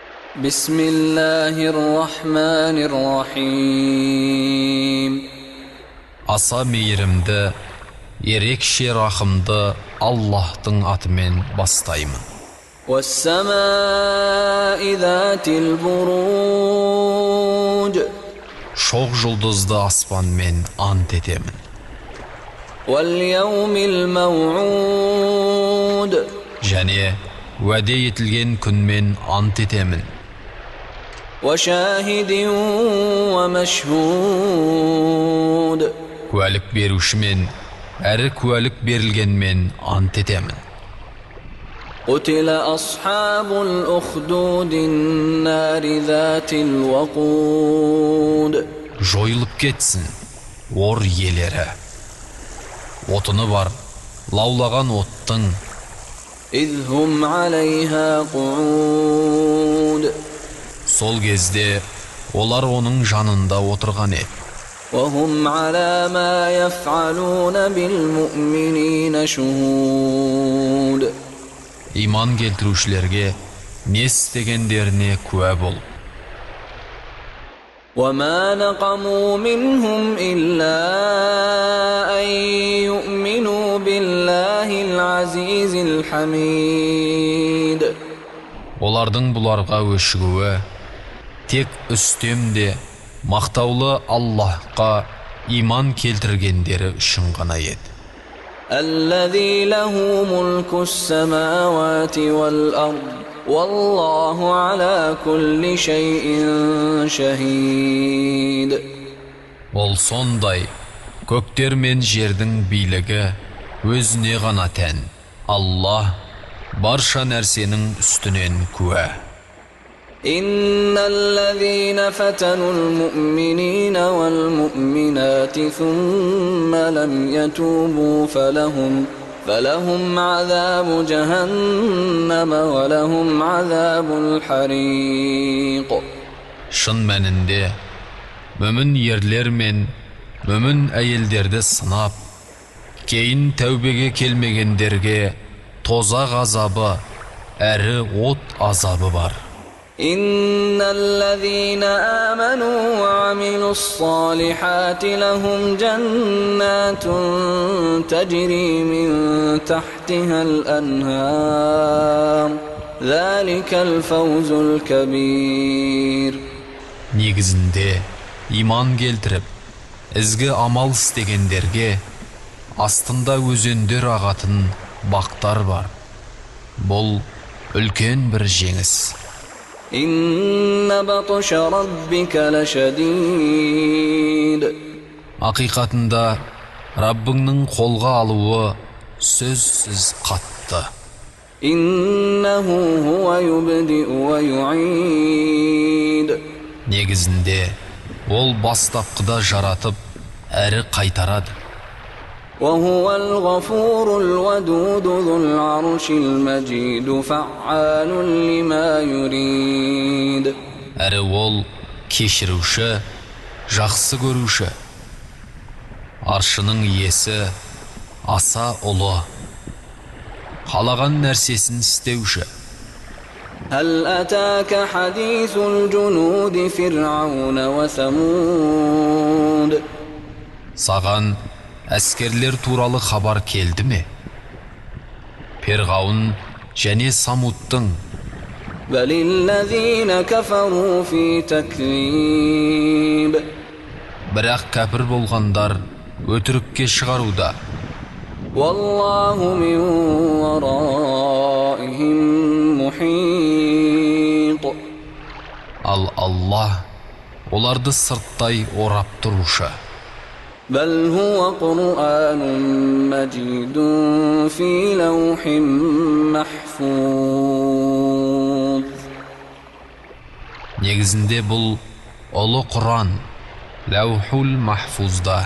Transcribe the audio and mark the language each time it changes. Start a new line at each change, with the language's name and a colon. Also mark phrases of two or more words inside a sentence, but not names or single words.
Arabic: Bismillahirrahmanirrahim.
Kazakh: Аса мейірімді, ерекше рахымды Аллахтың атымен бастаймын.
Arabic: وَالسَّمَاءِ ذَاتِ الْبُرُوجِ.
Kazakh: Шоқ жұлдызды аспанмен ант етемін.
Arabic: وَالْيَوْمِ الْمَوْعُودِ.
Kazakh: Және уәде етілген күнмен ант етемін.
Arabic: وَشَاهِدٍ وَمَشْهُودٍ.
Kazakh: Куәлік берушімен, әрі куәлік берілгенмен ант етемін.
Arabic: قُتِلَ أَصْحَابُ الْأُخْدُودِ النَّارِ ذَاتِ الْوَقُودِ.
Kazakh: Жойылып кетсін, ор иелері. Отыны бар, лаулаған оттың.
Arabic: إِذْ هُمْ عَلَيْهَا قُعُودٌ.
Kazakh: Сол кезде олар оның жанында отырған еді.
Arabic: وَهُمْ عَلَى مَا يَفْعَلُونَ بِالْمُؤْمِنِينَ شُهُودٌ.
Kazakh: Иман келтірушілерге не істегендеріне куә бол.
Arabic: وَمَا نَقَمُوا مِنْهُمْ إِلَّا أَن يُؤْمِنُوا بِاللَّهِ الْعَزِيزِ الْحَمِيدِ.
Kazakh: Олардың бұларға өшігуі тек үстемде мақтаулы Аллахқа иман келтіргендері үшін ғана еді.
Arabic: الذي له ملك السماوات والأرض والله على كل شيء شهيد.
Kazakh: Ол сондай, көктер мен жердің билігі өзіне ғана тән. Аллах барша нәрсенің үстінен куә.
Arabic: إن الذين فتنوا المؤمنين والمؤمنات ثم لم يتوبوا فلهم عذاب جهنم ولهم عذاب الحريق.
Kazakh: Шын мәнінде, мүмін ерлер мен мүмін әйелдерді сынап, кейін тәубеге келмегендерге тозақ азабы әрі от азабы бар.
Arabic: إن الذين آمنوا وعملوا الصالحات لهم جنات تجري من تحتها الأنهار ذلك الفوز الكبير.
Kazakh: Негізінде, иман келтіріп, ізгі амал істегендерге астында өзендер ағатын бақтар бар. Бұл үлкен бір жеңіс.
Arabic: إن بطش ربك لشديد.
Kazakh: Ақиқатында Раббыңның қолға алуы сөзсіз қатты.
Arabic: إنه هو يبدئ ويعيد.
Kazakh: Негізінде, ол бастапқыда жаратып, әрі қайтарады.
Arabic: وهو الغفور الودود ذو العرش المجيد فعال لما يريد.
Kazakh: Әрі ол кешіруші, жақсы көруші. Аршының иесі аса ұлы. Қалаған нәрсесін істеуші.
Arabic: هل أتاك حديث الجنود فرعون وثمود.
Kazakh: Саған әскерлер туралы хабар келді ме? Перғауын және Самудтың.
Arabic: بل الذين كفروا في تكذيب.
Kazakh: Бірақ кәпір болғандар өтірікке шығаруда.
Arabic: والله من ورائهم محيط.
Kazakh: Ал Аллах оларды сырттай орап тұрушы.
Arabic: بل هو قرآن مجيد في لوح محفوظ.
Kazakh: Негізінде бұл ұлы Құран, Лаухул Махфузда.